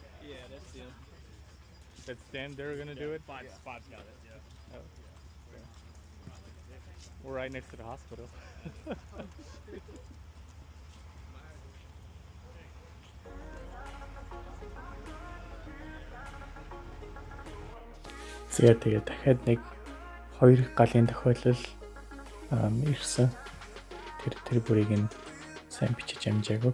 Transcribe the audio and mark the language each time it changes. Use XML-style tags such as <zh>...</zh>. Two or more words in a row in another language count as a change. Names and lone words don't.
<en>Yeah, that's them. That's them. They're gonna do it. Five's got it. Yeah. Oh. Okay. We're right next to the hospital.</en> <mn>Тэгээд дахиад нэг 2 галын тохиолол ирсэн. Тэр бүрийг нь сайн бичиж амжаагүй.</mn>